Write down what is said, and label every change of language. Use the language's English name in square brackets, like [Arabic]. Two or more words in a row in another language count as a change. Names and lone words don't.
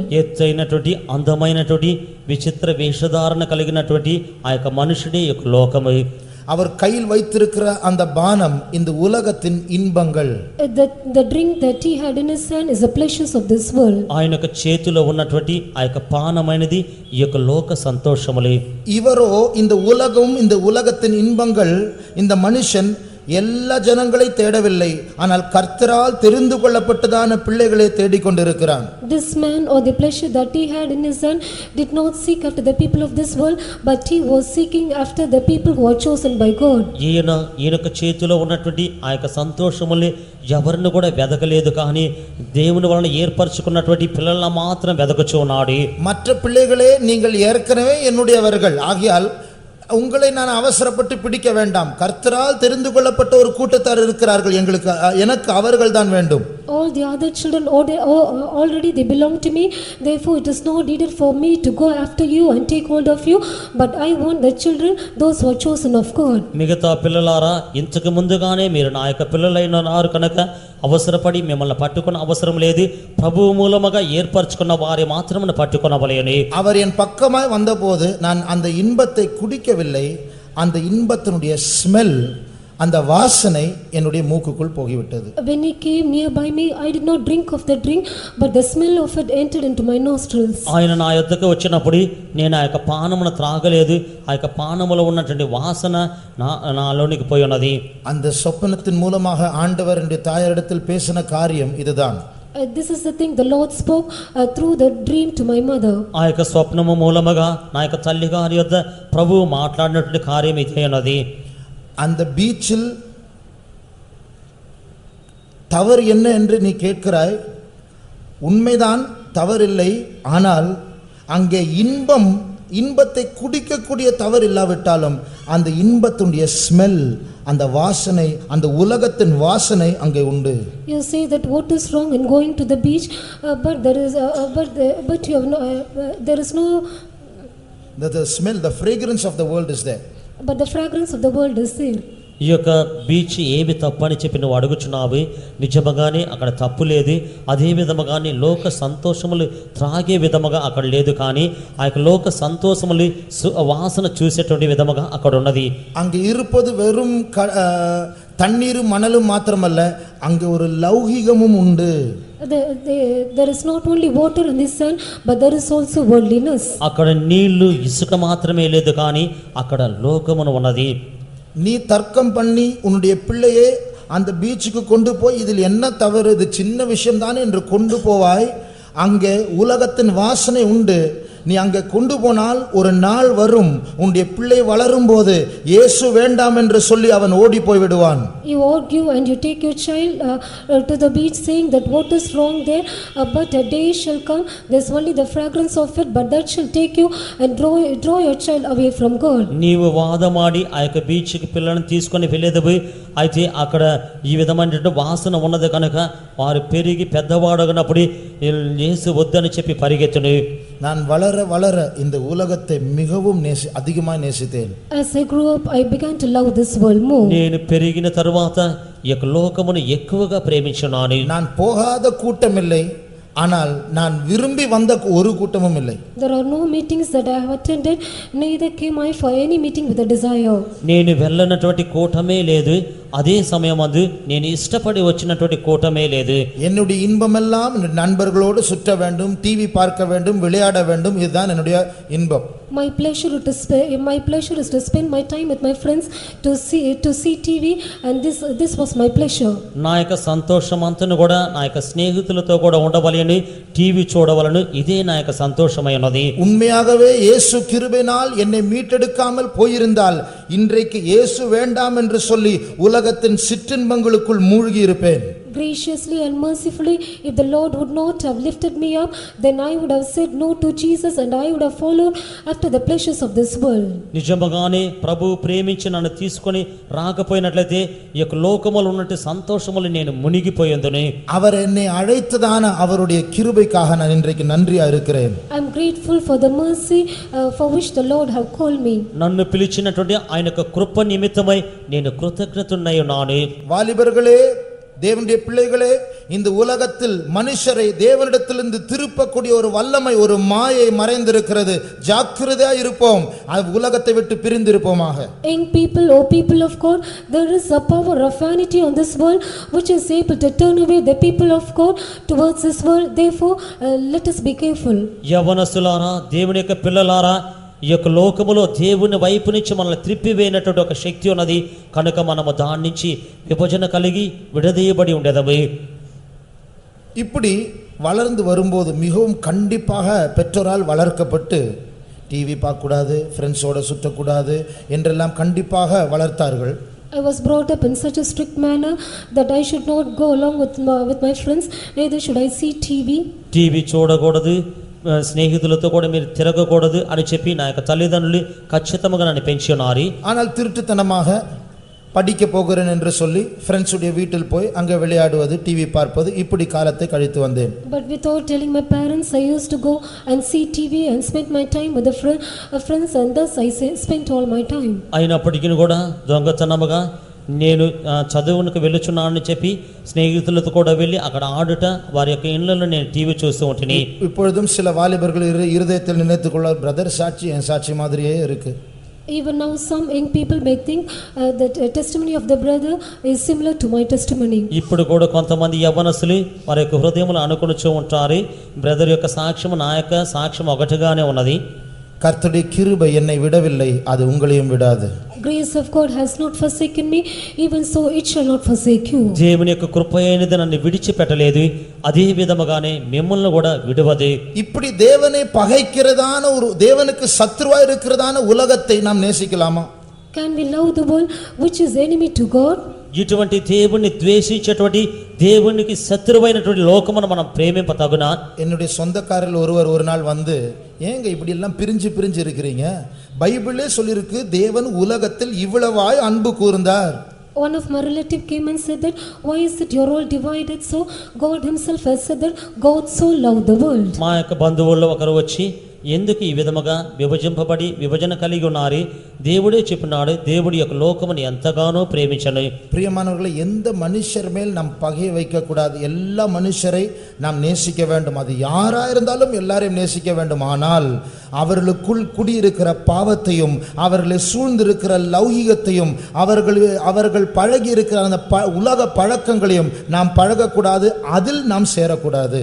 [Telugu] ఎత్తైనటువంటి అందమైనటువంటి విచిత్ర వేషధారణ కలిగినటువంటి ఆ యొక్క మనుషుడే యొక్క లోకము. [Tamil] அவர் கையில் வைத்திருக்கிற அந்த பானம் இந்த உலகத்தின் இன்பங்கள். [English] The drink that he had in his hand is the pleasures of this world. [Telugu] ఆయన యొక్క చేతిలో ఉన్నటువంటి ఆ యొక్క పానమైనది ఈ యొక్క లోక సంతోషములే. [Tamil] இவரோ இந்த உலகம், இந்த உலகத்தின் இன்பங்கள், இந்த மனுஷன் எல்லா ஜனங்களை தேடவில்லை, ஆனால் கர்த்தரால் தெரிந்து கொள்ளப்பட்டதான பிள்ளைகளை தேடிக்கொண்டிருக்கிறான். [English] This man, or the pleasure that he had in his hand, did not seek after the people of this world, but he was seeking after the people who are chosen by God. [Telugu] ఈయనొక చేతిలో ఉన్నటువంటి ఆ యొక్క సంతోషములే ఎవరిని కూడా వెదకలేదు, కానీ దేవుని వలన ఏర్పరచుకున్నటువంటి పిల్లలను మాత్రం వెదకుచూ ఉన్నాడు. [Tamil] மற்ற பிள்ளைகளே நீங்கள் ஏற்கனவே என்னுடையவர்கள் ஆகியால் உங்களை நான் அவசரப்பட்டு பிடிக்க வேண்டாம். கர்த்தரால் தெரிந்து கொள்ளப்பட்ட ஒரு கூட்டத்தார் இருக்கிறார்கள், எனக்கு அவர்கள் தான் வேண்டும். [English] All the other children already they belong to me, therefore it is not needed for me to go after you and take hold of you, but I want the children, those who are chosen of God. [Telugu] మిగతా పిల్లలారా, ఇంతకు ముందుగానే మీరు నా యొక్క పిల్లలైనారు కనుక అవసరపడి మిమ్మల్ని పట్టుకున్న అవసరం లేదు. ప్రభువు మూలముగా ఏర్పరచుకున్న వారి మాత్రమే పట్టుకొనవలెను. [Tamil] அவர் என் பக்கமாய் வந்தபோது நான் அந்த இன்பத்தை குடிக்கவில்லை. அந்த இன்பத்தினுடைய ஸ்மெல், அந்த வாசனை என்னுடைய மூக்குக்குள் போய்விட்டது. [English] When he came nearby me, I did not drink of the drink, but the smell of it entered into my nostrils. [Telugu] ఆయన నా యొద్దకు వచ్చినప్పుడు నేను ఆ యొక్క పానమును త్రాగలేదు. ఆ యొక్క పానములో ఉన్నటువంటి వాసన నాలోనికి పోయి ఉన్నది. [Tamil] அந்த சொப்பனத்தின் மூலமாக ஆண்டவர் என்னுடைய தாயாரிடத்தில் பேசின காரியம் இதுதான். [English] This is the thing the Lord spoke through the dream to my mother. [Telugu] ఆ యొక్క స్వప్నము మూలముగా నా యొక్క తల్లి గారి యొద్ద ప్రభువు మాట్లాడినటువంటి కార్యం ఇదే ఉన్నది. [Tamil] அந்த பீச்சில் தவறு என்ன என்று நீ கேட்கிறாய். உண்மைதான், தவறில்லை. ஆனால் அங்கே இன்பத்தை குடிக்கக்கூடிய தவறு இல்லாவிட்டாலும் அந்த இன்பத்துடைய ஸ்மெல், அந்த வாசனை, அந்த உலகத்தின் வாசனை அங்கே உண்டு. [English] You say that what is wrong in going to the beach, but there is no the smell, the fragrance of the world is there. But the fragrance of the world is there. [Telugu] ఈ యొక్క బీచ్ ఏమి తప్పు అని చెప్పి నువ్వు అడుగుచున్నావు. నిజముగానే అక్కడ తప్పు లేదు. అదే విధముగానే లోక సంతోషములు త్రాగే విధముగా అక్కడ లేదు, కానీ ఆ యొక్క లోక సంతోషములు వాసన చూసేటువంటి విధముగా అక్కడ ఉన్నది. [Tamil] அங்கே இருப்பது வெறும் தண்ணீரும் மணலும் மாத்திரமல்ல, அங்கே ஒரு லௌகிகமும் உண்டு. [English] There is not only water in the sun, but there is also worldliness. [Telugu] అక్కడ నీళ్లు ఇసుక మాత్రమే లేదు, కానీ అక్కడ లోకమును ఉన్నది. [Tamil] நீ தர்க்கம் பண்ணி உன்னுடைய பிள்ளையே அந்த பீச்சுக்கு கொண்டு போய் இதில் என்ன தவறு, இது சின்ன விஷயம் தானே என்று கொண்டு போவாய். அங்கே உலகத்தின் வாசனை உண்டு. நீ அங்கே கொண்டு போனால் ஒரு நாள் வரும், உன்னுடைய பிள்ளை வளரும் போது இயேசு வேண்டாம் என்று சொல்லி அவன் ஓடி போய் விடுவான். [English] You argue and you take your child to the beach saying that what is wrong there, but a day shall come, there's only the fragrance of it, but that shall take you and draw your child away from God. [Telugu] నీవు వాదమాడి ఆ యొక్క బీచ్కి పిల్లలను తీసుకొని వెళ్ళేది, అయితే అక్కడ ఈ విధమైనటువంటి వాసన ఉన్నది కనుక వారు పెరిగి పెద్దవాడగినప్పుడు యేసు వద్దని చెప్పి పరిగెత్తును. [Tamil] நான் வளர வளர இந்த உலகத்தை மிகவும் அதிகமாக நேசித்தேன். [English] As I grew up, I began to love this world more. [Telugu] నేను పెరిగిన తరువాత ఈ యొక్క లోకమును ఎక్కువగా ప్రేమించున్నాను. [Tamil] நான் போகாத கூட்டம் இல்லை, ஆனால் நான் விரும்பி வந்த ஒரு கூட்டமும் இல்லை. [English] There are no meetings that I have attended, neither came I for any meeting with a desire. [Telugu] నేను వెళ్ళనటువంటి కూటమే లేదు, అదే సమయం అందు నేను ఇష్టపడి వచ్చినటువంటి కూటమే లేదు. [Tamil] என்னுடைய இன்பமெல்லாம் என்னுடைய நண்பர்களோடு சுற்ற வேண்டும், டிவி பார்க்க வேண்டும், விளையாட வேண்டும், இதுதான் என்னுடைய இன்பம். [English] My pleasure is to spend my time with my friends, to see TV, and this was my pleasure. [Telugu] నా యొక్క సంతోషం అంతను కూడా నా యొక్క స్నేహితులతో కూడా ఉండవలెను, టీవీ చూడవలను, ఇదే నా యొక్క సంతోషమై ఉన్నది. [Tamil] உண்மையாகவே இயேசு கிருபையினால் என்னை மீட்டெடுக்காமல் போயிருந்தால் இன்றைக்கு இயேசு வேண்டாம் என்று சொல்லி உலகத்தின் சிற்றின்பங்களுக்குள் மூழ்கி இருப்பேன். [English] Graciously and mercifully, if the Lord would not have lifted me up, then I would have said no to Jesus and I would have followed after the pleasures of this world. [Telugu] నిజముగానే ప్రభు ప్రేమించి నన్ను తీసుకొని రాకపోయినట్లయితే ఈ యొక్క లోకములో ఉన్నట్టు సంతోషములు నేను మునిగిపోయేందును. [Tamil] அவர் என்னை அழைத்ததான அவருடைய கிருபைக்காக நான் இன்றைக்கு நன்றியா இருக்கிறேன். [English] I am grateful for the mercy for which the Lord have called me. [Telugu] నన్ను పిలిచినటువంటి ఆయన యొక్క కృప నిమిత్తమై నేను కృతజ్ఞతున్నై ఉన్నాను. [Tamil] வாலிபர்களே, தேவனுடைய பிள்ளைகளே, இந்த உலகத்தில் மனுஷரை தேவனிடத்திலிருந்து திருப்பக்கூடிய ஒரு வல்லமை, ஒரு மாயை மறைந்திருக்கிறது. ஜாக்கிரதையா இருப்போம், அது உலகத்தை விட்டு பிரிந்திருப்போமாக. [English] Young people, O people of God, there is a power of vanity on this world which is able to turn away the people of God towards this world. Therefore, let us be careful. [Telugu] యవనస్తులారా, దేవుని యొక్క పిల్లలారా, ఈ యొక్క లోకములో దేవుని వైపు నుంచి మనల్ని త్రిప్పివేయనటువంటి ఒక శక్తి ఉన్నది కనుక మనము దాని నుంచి విభజన కలిగి విడదీయబడి ఉండేదము. [Tamil] இப்படி வளர்ந்து வரும்போது மிகவும் கண்டிப்பாக பெற்றோரால் வளர்க்கப்பட்டு டிவி பார்க்கக்கூடாது, ஃப்ரெண்ட்ஸோட சுற்றக்கூடாது என்றெல்லாம் கண்டிப்பாக வளர்த்தார்கள். [English] I was brought up in such a strict manner that I should not go along with my friends, neither should I see TV. [Telugu] టీవీ చూడకూడదు, స్నేహితులతో కూడా మీరు తిరగకూడదు అని చెప్పి నా యొక్క తల్లిదండ్రులు ఖచ్చితంగా నన్ను పెంచి ఉన్నారు. [Tamil] ஆனால் திருட்டுத்தனமாக படிக்க போகிறேன் என்று சொல்லி ஃப்ரெண்ட்ஸுடைய வீட்டில் போய் அங்கே விளையாடுவது, டிவி பார்ப்பது, இப்படி காலத்தை கழித்து வந்தேன். [English] But without telling my parents, I used to go and see TV and spend my time with the friends, and thus I spent all my time. [Telugu] అయినప్పటికీ కూడా దొంగతనముగా నేను చదువునికి వెళ్ళుచున్నానని చెప్పి స్నేహితులతో కూడా వెళ్ళి అక్కడ ఆడుట, వారి యొక్క ఇళ్లలో నేను టీవీ చూస్తూ ఉంటిని. [Tamil] இப்பொழுதும் சில வாலிபர்கள் இருதயத்தில் நினைத்துக்கொள்ள, பிரதர் சாட்சி என் சாட்சி மாதிரியே இருக்கு. [English] Even now some young people may think that testimony of the brother is similar to my testimony. [Telugu] ఇప్పుడు కూడా కొంతమంది యవ్వనస్తులు వారి యొక్క హృదయములు అనుకొనుచూ ఉంటారు, బ్రదర్ యొక్క సాక్ష్యం నా యొక్క సాక్ష్యం ఒకటిగానే ఉన్నది. [Tamil] கர்த்தருடைய கிருபை என்னை விடவில்லை, அது உங்களையும் விடாது. [English] Grace of God has not forsaken me, even so it shall not forsake you. [Telugu] దేవుని యొక్క కృప అయినది నన్ను విడిచిపెట్టలేదు, అదే విధముగానే మిమ్మల్ని కూడా విడవదు. [Tamil] இப்படி தேவனை பகைக்கிறதான ஒரு, தேவனுக்கு சத்துருவா இருக்கிறதான உலகத்தை நாம் நேசிக்கலாமா? [English] Can we love the world which is enemy to God? [Telugu] ఇటువంటి దేవుణ్ణి ద్వేషించేటువంటి, దేవునికి శత్రువైనటువంటి లోకమును మనం ప్రేమింపతగునా? [Tamil] என்னுடைய சொந்தக்காரர்கள் ஒருவர் ஒரு நாள் வந்து, ஏங்க இப்படி எல்லாம் பிரிஞ்சு பிரிஞ்சு இருக்கிறீங்க, பைபிளே சொல்லிருக்கு தேவன் உலகத்தில் இவ்வளவாய் அன்பு கூர்ந்தார். [English] One of my relative came and said that, why is it you're all divided? So God himself has said that God so loved the world. [Telugu] మా యొక్క బంధువుల్లో ఒకరు వచ్చి, ఎందుకు ఈ విధముగా విభజింపబడి విభజన కలిగి ఉన్నారు? దేవుడే చెప్పినాడు, దేవుడి యొక్క లోకమును ఎంతగానో ప్రేమించను. [Tamil] பிரியமானவர்களே, எந்த மனுஷர் மேல் நாம் பகை வைக்க கூடாது. எல்லா மனுஷரை நாம் நேசிக்க வேண்டும். அது யாரா இருந்தாலும் எல்லாரையும் நேசிக்க வேண்டும். ஆனால் அவர்களுக்குள் குடியிருக்கிற பாவத்தையும், அவர்களை சூழ்ந்திருக்கிற லௌகிகத்தையும், அவர்கள் பழகி இருக்கிற அந்த உலக பழக்கங்களையும் நாம் பழகக்கூடாது, அதில் நாம் சேரக்கூடாது.